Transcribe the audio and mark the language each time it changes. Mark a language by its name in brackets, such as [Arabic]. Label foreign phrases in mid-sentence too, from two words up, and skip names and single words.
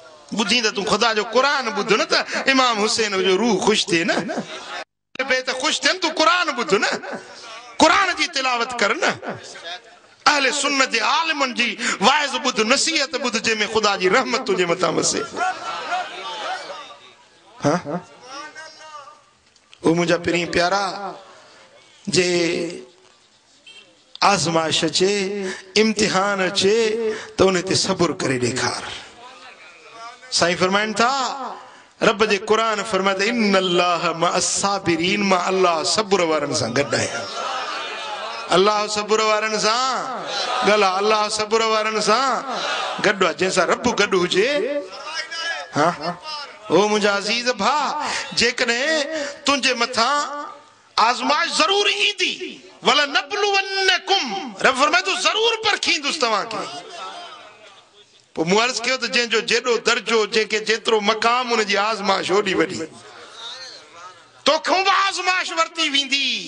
[Sindhi] बुधी तो तू खुदा जो कुरान बुध न त इमाम हुसैन जो रूह खुश थे न बे त खुश थे तू कुरान बुध न कुरान जी तिलावत कर न अहले सुन्नत जे आलिमन जी वाइज बुध नसीहत बुध जे में खुदा जी रहमत तुझे मथा वसे हां वो मुझा पिरी प्यारा जे आजमाइश अचे इम्तिहान अचे तो उन ते सब्र करे ॾेखार साईं फरमाइन था रब जे कुरान फरमाए [Arabic] إن الله مع الصابرين [Sindhi] मा अल्लाह सब्र वारन सां गॾु आहे अल्लाह सब्र वारन सां गला अल्लाह सब्र वारन सां गॾु आहे जंहिंसां रब गॾु हुजे हां ओ मुंहिंजा अज़ीज़ भा जेकॾहिं तुंहिंजे मथां आज़माइश ज़रूर ईंदी [Arabic] ولنبلونكم [Sindhi] रब फरमाए तो ज़रूर परखींदुसि तव्हांखे पोइ मूं अर्ज़ कयो त जंहिंजो जेॾो दर्जो जंहिंखे जेतिरो मक़ाम उनजी आज़माइश ओॾी वॾी तोखां बि आज़माइश वरिती वेंदी